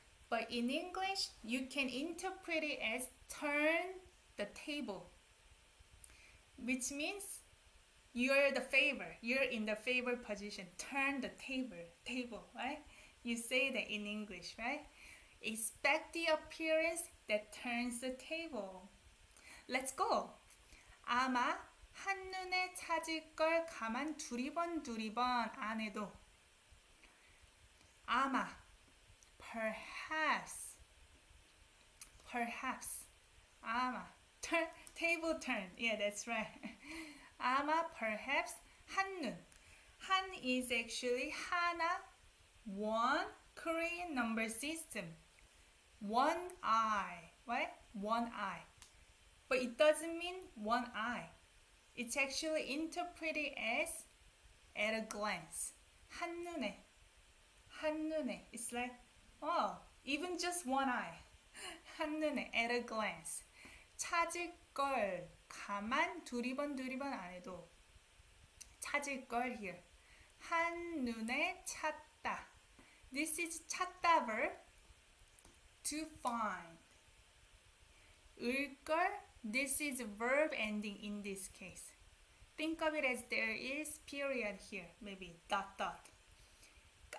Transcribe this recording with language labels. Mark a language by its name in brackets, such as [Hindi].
[English] But in English, you can interpret it as turn the table, which means you're the favor. You're in the favor position. Turn the table, right? You say that in English, right? Expect the appearance that turns the table. Let's go. [Korean] 아마 한눈에 찾을 걸 가만 두리번 안 해도. 아마, [English] perhaps, 아마, table turn. Yeah, that's right. [Korean] 아마, [English] perhaps, [Korean] 한눈. 한 [English] is actually [Korean] 하나, [English] one Korean number system. One eye, right? One eye. But it doesn't mean one eye. It's actually interpreted as at a glance. [Korean] 한눈에. [English] It's like, oh, even just one eye. [Korean] 한눈에, [English] at a glance. [Korean] 찾을 걸 가만 두리번 안 해도. 찾을 걸 [English] here. [Korean] 한눈에 찾다. [English] This is [Korean] 찾다 [English] verb. To find. [Korean] 을걸. [English] This is a verb ending in this case. Think of it as there is period here, maybe ...